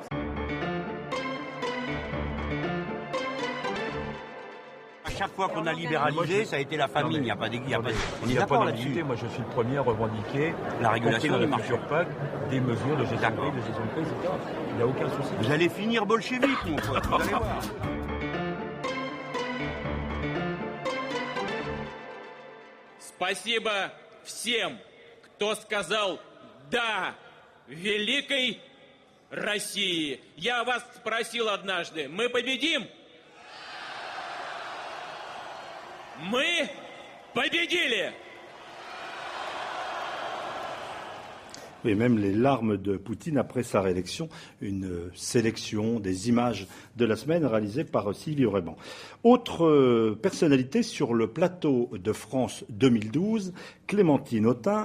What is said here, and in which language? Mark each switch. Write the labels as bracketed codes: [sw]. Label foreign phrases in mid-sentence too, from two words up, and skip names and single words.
[fr] À chaque fois qu'on a libéralisé, ça a été la famine. Il n'y a pas de on est d'accord là-dessus. Moi, je suis le premier à revendiquer la régulation de la future PAC, des mesures de gestion de prix, etc. Il n'y a aucun souci. Vous allez finir bolchevique, mon pote. Vous allez voir. [ru] Спасибо всем, кто сказал «да» великой России. Я вас спросил однажды, мы победим? Мы победили! [fr] Et même les larmes de Poutine après sa réélection, une sélection des images de la semaine réalisée par Sylvie Auréban. Autre personnalité sur le plateau de France 2012, Clémentine Autain.